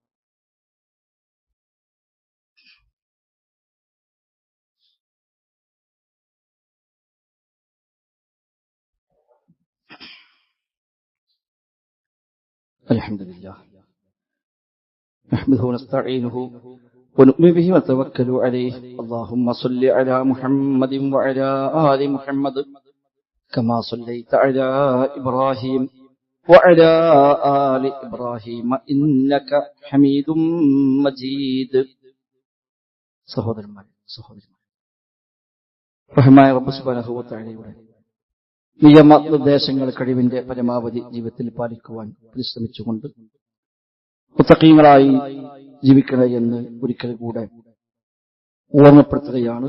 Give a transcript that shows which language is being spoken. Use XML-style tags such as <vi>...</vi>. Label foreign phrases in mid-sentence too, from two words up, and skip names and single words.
<ar>الحمد لله نحمده ونستعينه ونؤمن به ونتوكل عليه. اللهم صل على محمد وعلى آل محمد كما صليت على إبراهيم وعلى آل إبراهيم إنك حميد مجيد.</ar> <ml>സഹോദരന്മാരെ റഹ്മാനായ റബ്ബ്</ml> <ar>سبحانه وتعالى</ar> <ml>നിയമനിർദ്ദേശങ്ങൾ കഴിവിന്റെ പരമാവധി ജീവിതത്തിൽ പാലിക്കുവാൻ പരിശ്രമിച്ചുകൊണ്ട് മുത്തഖീങ്ങളായി ജീവിക്കണേ എന്ന് ഒരിക്കൽ കൂടെ ഓർമ്മപ്പെടുത്തുകയാണ്.</ml>